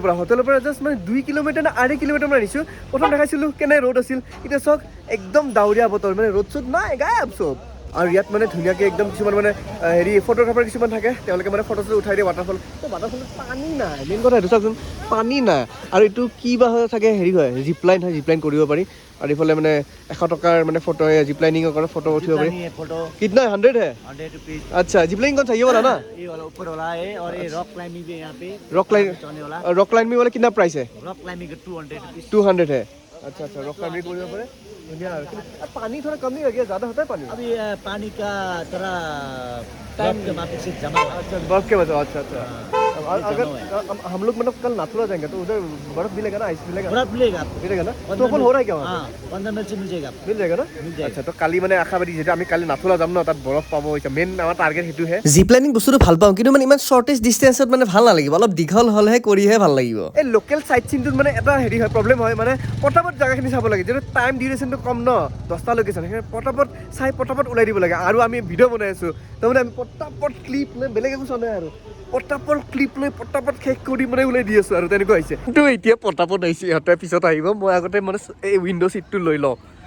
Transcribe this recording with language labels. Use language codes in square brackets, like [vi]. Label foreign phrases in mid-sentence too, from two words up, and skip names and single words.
[as] পৰা জাষ্ট মানে 2 কিলোমিটাৰ নে 2.5 কিলোমিটাৰ মান আহিছোঁ প্ৰথম দেখাইছিলোঁ কেনে ৰ'দ আছিল এতিয়া চাওক একদম ডাৱৰীয়া বতৰ মানে ৰ'দ চ'দ নাই গায়ব চব আৰু ইয়াত মানে ধুনীয়াকৈ একদম কিছুমান মানে হেৰি ফটোগ্ৰাফাৰ কিছুমান থাকে তেওঁলোকে মানে ফটো উঠাই দিয়ে ৱাটাৰফলত পানী নাই মেইন কথা এইটো চাওকচোন পানী নাই আৰু এইটো কি বা থাকে হেৰি হয় জিপলাইন কৰিব পাৰি আৰু এইফালে মানে 100 টকাৰ মানে ফটো জিপলাইনিঙৰ কাৰণে ফটো উঠিব পাৰি [hi] कितना 100 है 100 रुपीज अच्छा जिपलाइनिंग कौन सा ये वाला ना ये वाला ऊपर वाला है और ये [en] rock climbing [hi] भी है यहाँ पे [en] rock climbing [hi] वाला कितना प्राइस है [en] rock climbing 200 rupees [hi] 200 है अच्छा [en] rock climbing [hi] बोलिए पड़े पानी थोड़ा कम नहीं लगे ज़्यादा होता है पानी अभी पानी का थोड़ा टाइम जमा से जमा अच्छा बर्फ के वजह अच्छा अगर हम लोग मतलब कल नाथुला जाएंगे तो उधर बर्फ मिलेगा ना आइस मिलेगा बर्फ मिलेगा मिलेगा ना तो अपन हो रहा है क्या वहाँ हाँ 15 मिनट से मिल जाएगा मिल जाएगा ना मिल जाएगा। [as] আচ্ছা তো কালি মানে আশাবাদী যেটা আমি কালি নাথুলা যাম ন তাত বৰফ পাব এতিয়া মেইন আমাৰ টাৰ্গেট সেইটোহে জিপ লাইনিং বস্তুটো ভাল পাওঁ কিন্তু মানে ইমান শ্বৰ্টেজ ডিষ্টেঞ্চত মানে ভাল নালাগিব অলপ দীঘল হ'লেহে কৰিহে ভাল লাগিব এই লোকেল চাইট চিনটোত মানে এটা হেৰি হয় প্ৰব্লেম হয় মানে পটাপট জেগাখিনি চাব লাগে যিহেতু [en] time duration [as] কম ন 10টা লোকেশ্যন সেইকাৰণে পটাপট চাই পটাপট ওলাই দিব লাগে আৰু আমি ভিডিঅ' বনাই আছোঁ তাৰমানে আমি পটাপট ক্লিপ লৈ বেলেগ একো চোৱা নাই আৰু পটাপট ক্লিপ লৈ পটাপট শেষ কৰি মানে ওলাই দি আছোঁ আৰু তেনেকুৱা হৈছে কিন্তু এতিয়া পটাপট আহিছে ইহঁতে পিছত আহিব মই আগতে মানে এই [en] window seat [as] লৈ লওঁ